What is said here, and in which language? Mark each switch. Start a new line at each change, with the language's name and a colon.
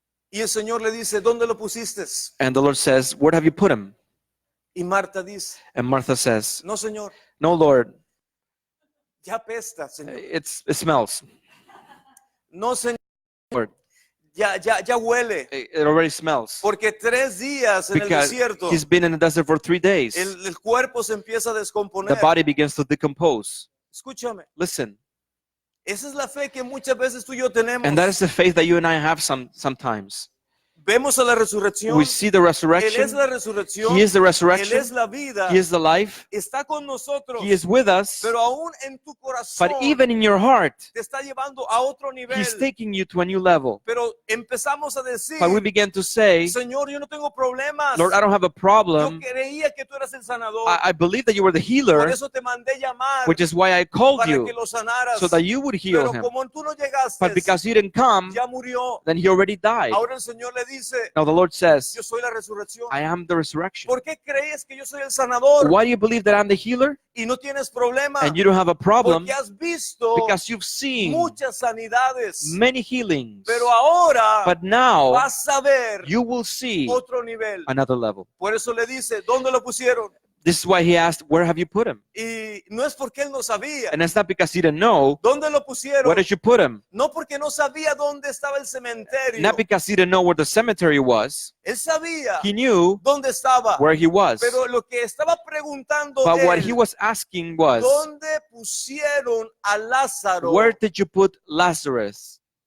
Spanish: Y el Señor le dice, ¿dónde lo pusiste?
English: And the Lord says, where have you put him?
Spanish: Y Marta dice,
English: And Martha says,
Spanish: no, Señor,
English: no, Lord,
Spanish: ya apesta, Señor.
English: it smells.
Spanish: No, Señor,
English: Lord,
Spanish: ya huele.
English: it already smells.
Spanish: Porque 3 días en el
English: Because
Spanish: desierto,
English: he's been in the desert for 3 days.
Spanish: el cuerpo se empieza a
English: The
Spanish: descomponer.
English: body begins to decompose.
Spanish: Escúchame,
English: Listen,
Spanish: esa es la fe que muchas veces tú y yo tenemos.
English: and that is the faith that you and I have sometimes.
Spanish: Vemos a la resurrección.
English: We see the
Spanish: Él
English: resurrection.
Spanish: es la resurrección.
English: He is the
Spanish: Él
English: resurrection.
Spanish: es la vida.
English: He is the life.
Spanish: Está con nosotros.
English: He is with us.
Spanish: Pero aún en tu corazón
English: But even in your heart,
Spanish: te está llevando a otro nivel.
English: he's taking you to a new level.
Spanish: Pero empezamos a decir,
English: But we began to say,
Spanish: Señor, yo no tengo problemas.
English: Lord, I don't have a
Spanish: Yo
English: problem.
Spanish: creía que tú eras el sanador.
English: I believe that you were the
Spanish: Por
English: healer,
Spanish: eso te mandé llamar
English: which is why I called
Spanish: para
English: you,
Spanish: que lo sanaras.
English: so that you would heal
Spanish: Pero
English: him.
Spanish: como tú no llegaste,
English: But because you didn't come,
Spanish: ya murió.
English: then he already died.
Spanish: Ahora el Señor le dice,
English: Now the Lord says,
Spanish: yo soy la resurrección.
English: I am the resurrection.
Spanish: ¿Por qué crees que yo soy el sanador
English: Why do you believe that I'm the healer
Spanish: y no tienes problema?
English: and you don't have a problem?
Spanish: Porque has visto
English: Because you've seen
Spanish: muchas sanidades.
English: many healings.
Spanish: Pero ahora
English: But now
Spanish: vas a ver
English: you will see
Spanish: otro nivel.
English: another level.
Spanish: Por eso le dice, ¿dónde lo pusieron?
English: This is why he asked, where have you put him?
Spanish: Y no es porque él no sabía.
English: And it's not because he didn't know.
Spanish: ¿Dónde lo pusieron?
English: Where did you put him?
Spanish: No porque no sabía dónde estaba el cementerio.
English: Not because he didn't know where the cemetery was.
Spanish: Él sabía
English: He knew
Spanish: dónde estaba.
English: where he was.
Spanish: Pero lo que estaba preguntando
English: But what
Spanish: él,
English: he was asking was,
Spanish: ¿dónde pusieron a Lázaro?
English: where did you put Lazarus?